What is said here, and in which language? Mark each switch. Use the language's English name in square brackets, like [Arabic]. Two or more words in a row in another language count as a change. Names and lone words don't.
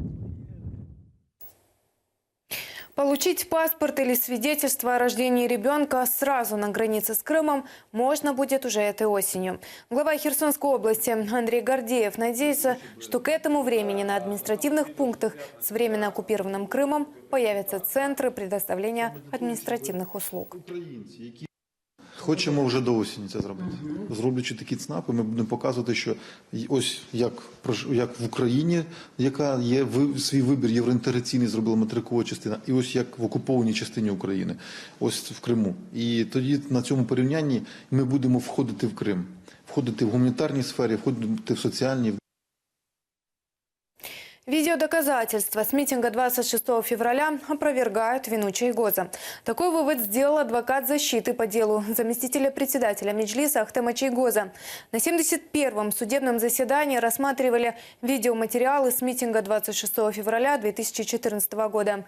[Russian] Получить паспорт или свидетельство о рождении ребенка сразу на границе с Крымом можно будет уже этой осенью. Глава Херсонской области Андрей Гордеев надеется, что к этому времени на административных пунктах с временно оккупированным Крымом появятся центры предоставления административных услуг. [Ukrainian] Хочемо вже до осені це зробити. Зроблячи такі ЦНАПи, ми будемо показувати, що ось як в Україні, яка є свій вибір євроінтеграційний, зробила материкова частина, і ось як в окупованій частині України, ось в Криму. І тоді на цьому порівнянні ми будемо входити в Крим, входити в гуманітарній сфері, входити в соціальній. [Russian] Видеодоказательства с митинга 26 февраля опровергают вину Чайгоза. Такой вывод сделал адвокат защиты по делу заместителя председателя Меджлиса Ахтема Чайгоза. На 71-м судебном заседании рассматривали видеоматериалы с митинга 26 февраля 2014 года.